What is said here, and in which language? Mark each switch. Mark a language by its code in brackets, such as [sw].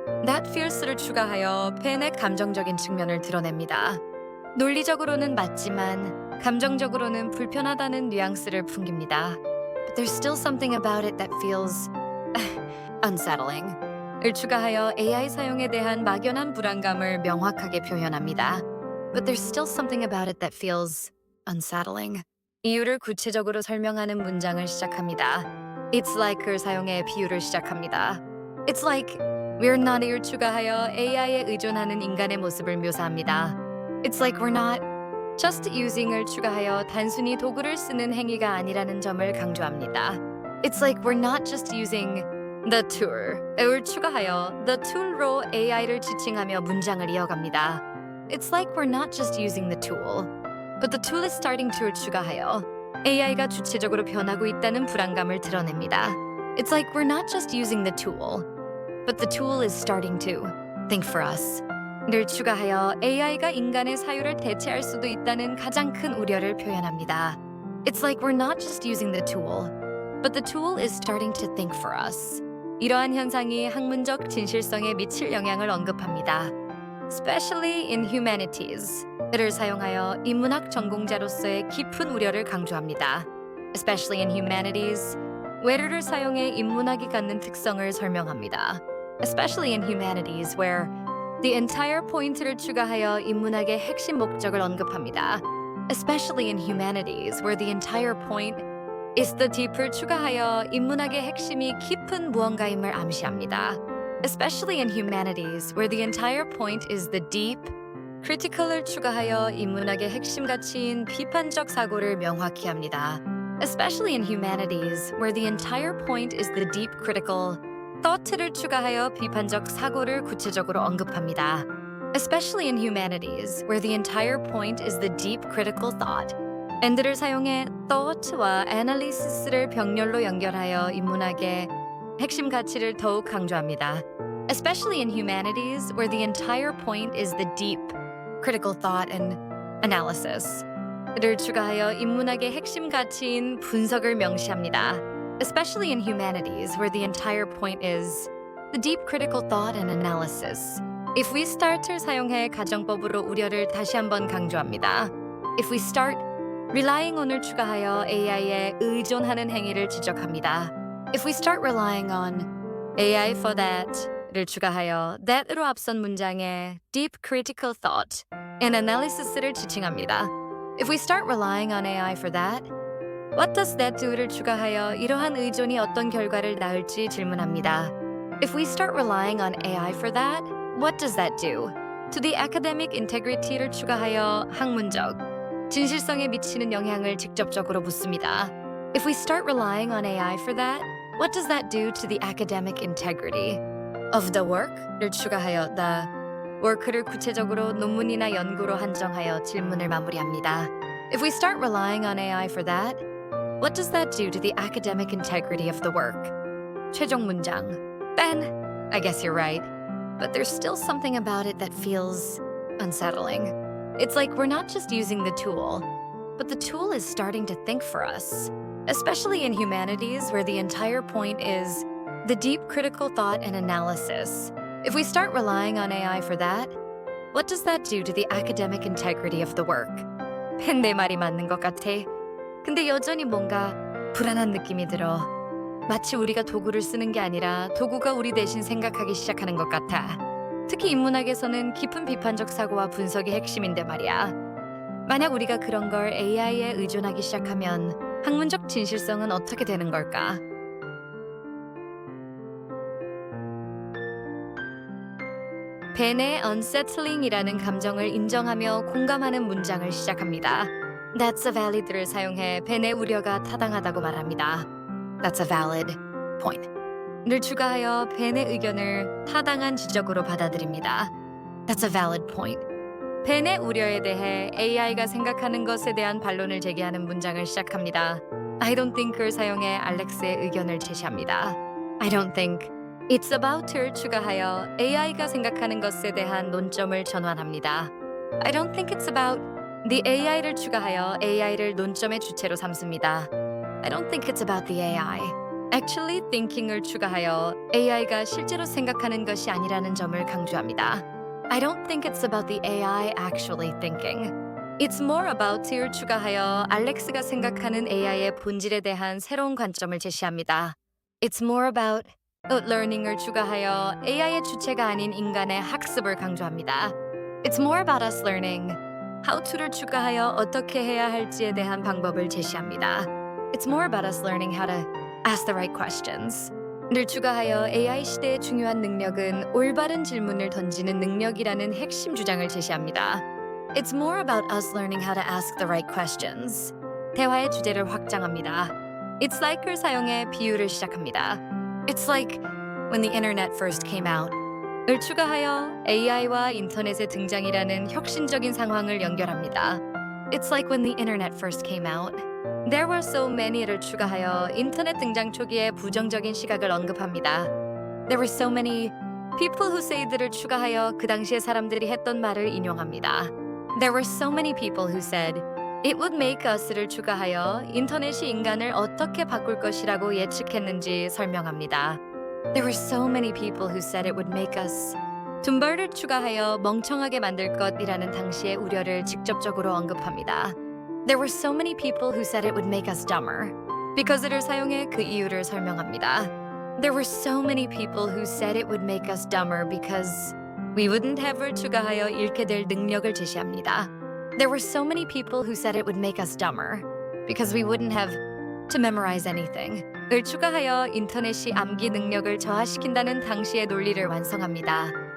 [en] That feels [ko] 를 추가하여 벤의 감정적인 측면을 드러냅니다. 논리적으로는 맞지만 감정적으로는 불편하다는 뉘앙스를 풍깁니다. [en] But there's still something about it that feels unsettling. [ko] 을 추가하여 AI 사용에 대한 막연한 불안감을 명확하게 표현합니다. [en] But there's still something about it that feels unsettling. [ko] 이유를 구체적으로 설명하는 문장을 시작합니다. [en] It's like [ko] 을 사용해 비유를 시작합니다. [en] It's like we're not을 [ko] 추가하여 AI에 의존하는 인간의 모습을 묘사합니다. [en] It's like we're not just using [ko] 을 추가하여 단순히 도구를 쓰는 행위가 아니라는 점을 강조합니다. [en] It's like we're not just using the tool을 [ko] 추가하여 [en] the tool로 [ko] AI를 지칭하며 문장을 이어갑니다. [en] It's like we're not just using the tool, but the tool is starting to를 [ko] 추가하여 AI가 주체적으로 변하고 있다는 불안감을 드러냅니다. [en] It's like we're not just using the tool, but the tool is starting to think for us. [ko] 를 추가하여 AI가 인간의 사유를 대체할 수도 있다는 가장 큰 우려를 표현합니다. [en] It's like we're not just using the tool, but the tool is starting to think for us. [ko] 이러한 현상이 학문적 진실성에 미칠 영향을 언급합니다. [en] Especially in humanities. [ko] 를 사용하여 인문학 전공자로서의 깊은 우려를 강조합니다. [en] Especially in humanities. [ko] where를 사용해 인문학이 갖는 특성을 설명합니다. [en] Especially in humanities, where the entire point를 [ko] 추가하여 인문학의 핵심 목적을 언급합니다. [en] Especially in humanities, where the entire point is the deep을 [ko] 추가하여 인문학의 핵심이 깊은 무언가임을 암시합니다. [en] Especially in humanities, where the entire point is the deep, critical을 [ko] 추가하여 인문학의 핵심 가치인 비판적 사고를 명확히 합니다. [en] Especially in humanities, where the entire point is the deep critical thought를 [ko] 추가하여 비판적 사고를 구체적으로 언급합니다. [en] Especially in humanities, where the entire point is the deep critical thought. [ko] and를 사용해 thought와 analysis를 병렬로 연결하여 인문학의 핵심 가치를 더욱 강조합니다. [en] Especially in humanities, where the entire point is the deep critical thought and analysis. [ko] 를 추가하여 인문학의 핵심 가치인 분석을 명시합니다. [en] Especially in humanities, where the entire point is the deep critical thought and analysis. If we start [ko] 을 사용해 가정법으로 우려를 다시 한번 강조합니다. [en] If we start relying on [ko] 을 추가하여 AI에 의존하는 행위를 지적합니다. [en] If we start relying on AI for that를 [ko] 추가하여 [en] that으로 [ko] 앞선 문장에 [en] deep critical thought and analysis를 [ko] 지칭합니다. [en] If we start relying on AI for that, what does that do를 [ko] 추가하여 이러한 의존이 어떤 결과를 낳을지 질문합니다. [en] If we start relying on AI for that, what does that do? To the academic integrity [ko] 를 추가하여 학문적 진실성에 미치는 영향을 직접적으로 묻습니다. [en] If we start relying on AI for that, what does that do to the academic integrity of the work를 [ko] 추가하여 [en] the work를 [ko] 구체적으로 논문이나 연구로 한정하여 질문을 마무리합니다. [en] If we start relying on AI for that, what does that do to the academic integrity of the work? 최종 문장. Ben, I guess you're right, but there's still something about it that feels unsettling. It's like we're not just using the tool, but the tool is starting to think for us, especially in humanities where the entire point is the deep critical thought and analysis. If we start relying on AI for that, what does that do to the academic integrity of the work? [ko] 펜 내 말이 맞는 것 같아. 근데 여전히 뭔가 불안한 느낌이 들어. 마치 우리가 도구를 쓰는 게 아니라 도구가 우리 대신 생각하기 시작하는 것 같아. 특히 인문학에서는 깊은 비판적 사고와 분석이 핵심인데 말이야. 만약 우리가 그런 걸 AI에 의존하기 시작하면 학문적 진실성은 어떻게 되는 걸까? 벤의 unsettling이라는 감정을 인정하며 공감하는 문장을 시작합니다. [en] That's a valid [ko] 를 사용해 벤의 우려가 타당하다고 말합니다. [en] That's a valid point. [ko] 를 추가하여 벤의 의견을 타당한 지적으로 받아들입니다. [en] That's a valid point. [ko] 벤의 우려에 대해 AI가 생각하는 것에 대한 반론을 제기하는 문장을 시작합니다. [en] I don't think [ko] 을 사용해 알렉스의 의견을 제시합니다. [en] I don't think It's about to [ko] 를 추가하여 AI가 생각하는 것에 대한 논점을 전환합니다. [en] I don't think it's about the AI를 [ko] 추가하여 AI를 논점의 주체로 삼습니다. [en] I don't think it's about the AI. Actually thinking [ko] 을 추가하여 AI가 실제로 생각하는 것이 아니라는 점을 강조합니다. [en] I don't think it's about the AI actually thinking. It's more about to [ko] 를 추가하여 알렉스가 생각하는 AI의 본질에 대한 새로운 관점을 제시합니다. [en] It's more about learning [ko] 을 추가하여 AI의 주체가 아닌 인간의 학습을 강조합니다. [en] It's more about us learning. How to [ko] 를 추가하여 어떻게 해야 할지에 대한 방법을 제시합니다. [en] It's more about us learning how to ask the right questions. [ko] 를 추가하여 AI 시대의 중요한 능력은 올바른 질문을 던지는 능력이라는 핵심 주장을 제시합니다. [en] It's more about us learning how to ask the right questions. [ko] 대화의 주제를 확장합니다. [en] It's like [ko] 을 사용해 비유를 시작합니다. [en] It's like when the internet first came out. [ko] 을 추가하여 AI와 인터넷의 등장이라는 혁신적인 상황을 연결합니다. [en] It's like when the internet first came out. There were so many [ko] 를 추가하여 인터넷 등장 초기의 부정적인 시각을 언급합니다. [en] There were so many people who said [ko] 를 추가하여 그 당시의 사람들이 했던 말을 인용합니다. [en] There were so many people who said it would make us를 [ko] 추가하여 인터넷이 인간을 어떻게 바꿀 것이라고 예측했는지 설명합니다. [en] There were so many people who said it would make us 둠벌을 [ko] 추가하여 멍청하게 만들 것이라는 당시의 우려를 직접적으로 언급합니다. [en] There were so many people who said it would make us dumber. [ko] Because를 사용해 그 이유를 설명합니다. [en] There were so many people who said it would make us dumber because we wouldn't have를 [ko] 추가하여 잃게 될 능력을 제시합니다. [en] There were so many people who said it would make us dumber because we wouldn't have to memorize anything. [ko] 을 추가하여 인터넷이 암기 능력을 저하시킨다는 당시의 논리를 완성합니다.